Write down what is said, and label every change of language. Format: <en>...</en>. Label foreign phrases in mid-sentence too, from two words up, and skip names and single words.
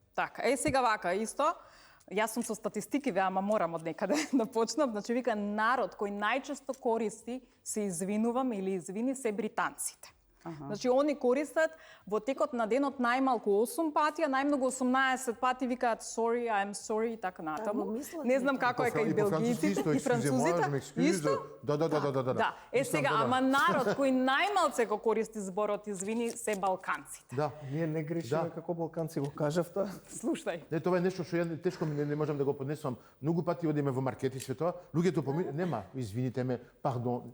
<mk>Така, сега вака исто. Јас сум со статистики, ама морам од некаде да почнам. Значи, вика, народ кој најчесто користи се извинувам или извини се британците. Значи, они користат во текот на денот најмалку 8 пати, а најмногу 18 пати викаат</mk> <en>sorry, I'm sorry</en> <mk>и така натаму. мислат Не знам како е кај белгијците и французите. Исто? Да. Да. Сега, ама народ кој најмалце го користи зборот извини се балканците. Да. Ние не грешиме како балканци, го кажавте. Слушај. Не, това е нешто што ја тешко не можам да го поднесувам. Многу пати одиме во маркети све тоа, луѓето нема,</mk> <sr>извините ме,</sr> <mk>пардон.</mk>